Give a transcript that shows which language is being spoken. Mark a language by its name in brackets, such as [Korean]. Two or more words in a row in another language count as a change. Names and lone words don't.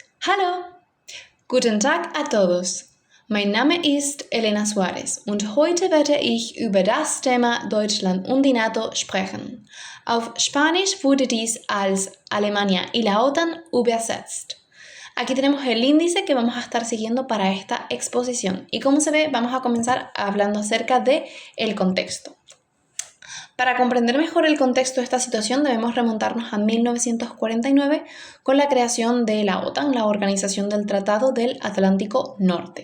[German] Hallo! Guten Tag [Spanish] a todos. [German] Mein Name ist Elena Suarez und heute werde ich über das Thema Deutschland und die NATO sprechen. Auf Spanisch wurde dies als [Spanish] Alemania y la OTAN [German] übersetzt. [Spanish] Aquí tenemos el índice que vamos a estar siguiendo para esta exposición y como se ve vamos a comenzar hablando acerca de el contexto. Para comprender mejor el contexto de esta situación debemos remontarnos a 1949 con la creación de la OTAN, la Organización del Tratado del Atlántico Norte.